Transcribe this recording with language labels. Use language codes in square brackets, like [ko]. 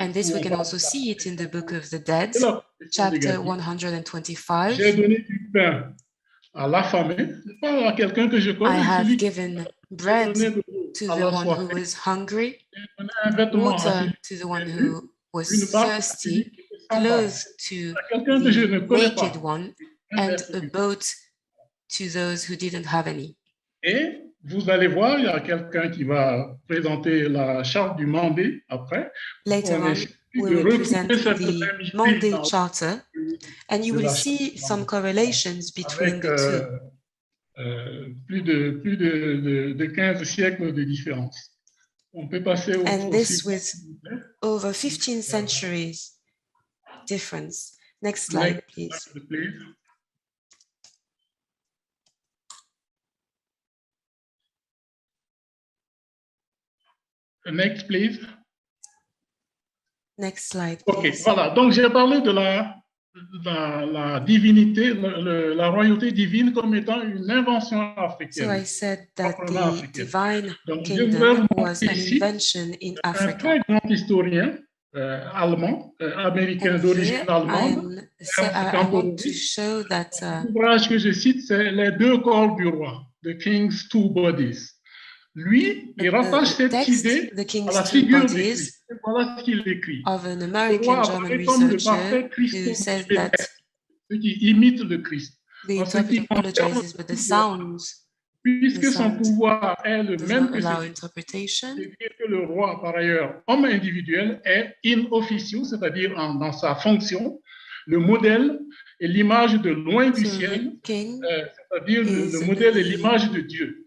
[en] And this we can also see it in the book of the Dead, chapter 125. [fr] J'ai donné du pain à l'affamé, pas à quelqu'un que je connais. [en] I have given bread to the one who was hungry, water to the one who was thirsty, clothes to the naked one, and a boat to those who didn't have any. [fr] Et vous allez voir, il y a quelqu'un qui va présenter la charte du mandé après. [en] Later on, we will present the mandate charter, and you will see some correlations between the two. [fr] Plus de 15 siècles de différence. On peut passer au [en] and this with over 15 centuries difference. Next slide, please. Next, please. Next slide, please. Ok, voilà. [fr] Donc, j'ai parlé de la divinité, la royauté divine comme étant une invention africaine. [en] So I said that the divine kingdom was an invention in Africa. [fr] Un très grand historien allemand, américain d'origine allemande. [en] I want to show that [fr] l'ouvrage que je cite, c'est Les deux corps du roi, The King's Two Bodies. Lui, il rattache cette idée à la figure de Christ. Voilà ce qu'il écrit. [en] Of an American German researcher who says that [fr] ce qui imite le Christ. [en] the interpreter apologizes, but the sounds [fr] puisque son pouvoir est le même que [en] interpretation. [fr] Que le roi, par ailleurs, homme individuel, est in officio, c'est-à-dire dans sa fonction, le modèle et l'image de loin du ciel, c'est-à-dire le modèle et l'image de Dieu.